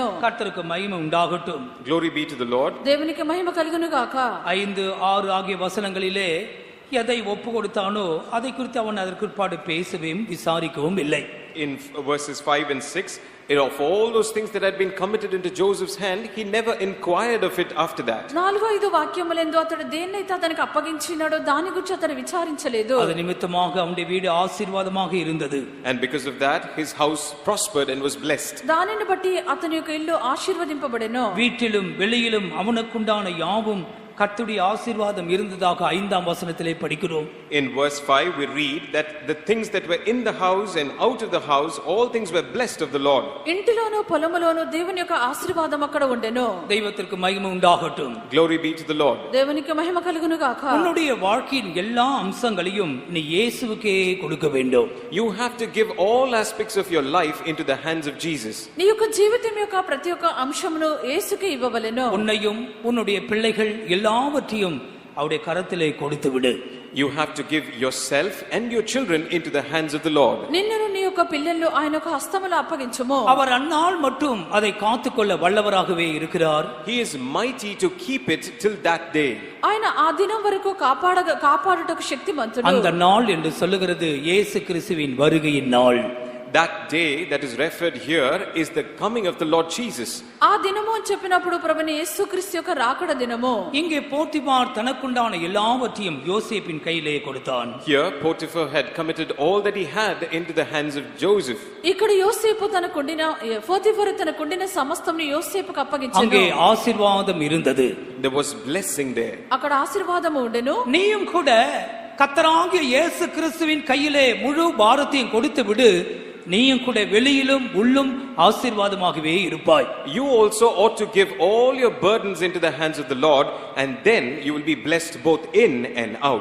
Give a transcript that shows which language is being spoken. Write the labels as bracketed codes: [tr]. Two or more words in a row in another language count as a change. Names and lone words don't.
[ta] கர்த்தருக்கு மகிமை உண்டாகட்டும். [en] Glory be to the Lord. [te] దేవునికి మహిమ కలుగును గాక. [ta] 5, 6 ஆகிய வசனங்களிலே எதை ஒப்பு கொடுத்தானோ அதை குறித்து அவன் அதற்குட்பாடு பேசவும் விசாரிக்கவும் இல்லை. [en] In verses 5 and 6, of all those things that had been committed into Joseph's hand, he never inquired of it after that. [te] 4-5 వాక్యములందు అతడు దేన్నైతే అతనికి అప్పగించినాడో దాని గురించి అతడు విచారించలేదు. [ta] அது நிமித்தமாக அவனுடைய வீடு ஆசீர்வாదமாக இருந்தது. [en] And because of that, his house prospered and was blessed. [te] దానిని బట్టి అతని యొక్క ఇల్లు ఆశీర్వదింపబడెను. [ta] வீட்டிலும் வெளியிலும் அவனுக்குண்டான யாவும் கர்த்தருடைய ஆசீர்வாதம் இருந்ததாக 5ஆம் வசனத்திலே படிக்கிறோம். [en] In verse 5 we read that the things that were in the house and out of the house, all things were blessed of the Lord. [te] ఇంటిలోను పొలములోను దేవుని యొక్క ఆశీర్వాదం అక్కడ ఉండెను. [ta] தெய்வத்திற்கு மகிமை உண்டாகட்டும். [en] Glory be to the Lord. [te] దేవునికి మహిమ కలుగును గాక. [ta] உன்னுடைய வாழ்க்கையின் எல்லா அம்சங்களையும் நீ இயேசுவுக்கே கொடுக்க வேண்டும். [en] You have to give all aspects of your life into the hands of Jesus. [te] నీ యొక్క జీవితం యొక్క ప్రతి ఒక్క అంశమును యేసుకే ఇవ్వవలెను. [ta] உன்னையும் உன்னுடைய பிள்ளைகள் எல்லாவற்றையும் அவருடைய கரத்திலே கொடுத்து விடு. [en] You have to give yourself and your children into the hands of the Lord. [te] నిన్ను నీ యొక్క యొక్క పిల్లలు ఆయన యొక్క హస్తములో అప్పగించుము. [ta] அவர் அந்நாள் மட்டும் அதை காத்துக்கொள்ள வல்லவராகவே இருக்கிறார். [en] He is mighty to keep it till that day. [te] ఆయన ఆ దినం వరకు కాపాడుటకు శక్తిమంతుడు. [ta] அந்த நாள் என்று சொல்லுகிறது இயேசு கிறிஸ்துவின் வருகையின் நாள். [en] That day that is referred here is the coming of the Lord Jesus. [te] ఆ దినము అని చెప్పినప్పుడు ప్రభుని యేసుక్రీస్తు యొక్క రాకడ దినము. [ta] இங்கே போத்திபார் தனக்குண்டான எல்லாவற்றையும் யோசேப்பின் கையிலே கொடுத்தான். [en] Here Potiphar had committed all that he had into the hands of Joseph. [te] ఇక్కడ యోసేపు పోతిఫరు తనకుండిన సమస్తమును యోసేపుకు అప్పగించెను. [ta] அங்கே ஆசீர்வாதம் இருந்தது. [en] There was blessing there. [te] అక్కడ ఆశీర్వాదము ఉండెను. [ta] நீயும் கூட கர்த்தராகிய இயேசு கிறிஸ்துவின் கையிலே முழு பாரத்தையும் கொடுத்து விடு, நீயும் கூட வெளியிலும் உள்ளும் ஆசீர்வாதமாகவே இருப்பாய். [en] You also ought to give all your burdens into the hands of the Lord, and then you will be blessed both in and out.